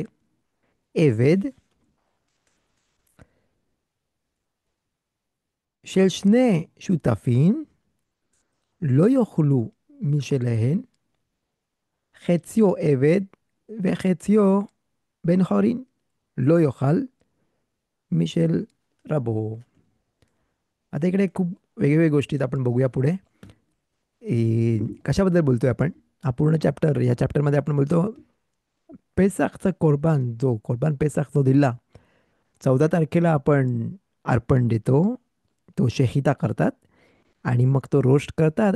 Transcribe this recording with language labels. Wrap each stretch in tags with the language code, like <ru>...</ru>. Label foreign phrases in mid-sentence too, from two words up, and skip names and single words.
<he>עבד של שני שותפים לא יאכלו משלהן, חציו עבד וחציו בן חורין, לא יאכל משל רבו.</he> <mr>आता इकडे खूप वेगवेगळ्या गोष्टीत आपण बघूया पुढे. कशाबद्दल बोलतोय आपण, हा पूर्ण चॅप्टर, या चॅप्टरमध्ये आपण बोलतो पेसाखचा कोरबान, जो</mr> <he>קרבן פסח</he> <mr>जो दिला 14 तारखेला आपण अर्पण देतो, तो शेहिता करतात आणि मग तो रोस्ट करतात.</mr>